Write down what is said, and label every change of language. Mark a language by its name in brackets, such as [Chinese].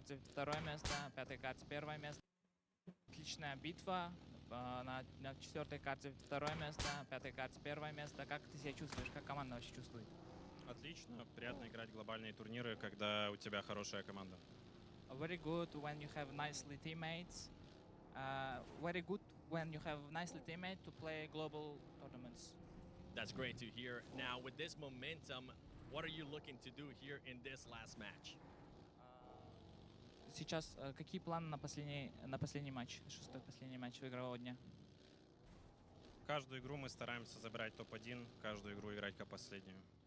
[Russian] Второе место, на пятой карте первое место. Отличная битва. На четвертой карте второе место, на пятой карте первое место. Как ты себя чувствуешь? Как команда вообще чувствует? Отлично. Приятно играть глобальные турниры, когда у тебя хорошая команда. [English] Very good when you have nicely teammates. Very good when you have nicely teammates to play global tournaments. That's great to hear. Now, with this momentum, what are you looking to do here in this last match? [Russian] Сейчас какие планы на последний матч, шестой последний матч игрового дня? Каждую игру мы стараемся забирать топ-1, каждую игру играть как последнюю.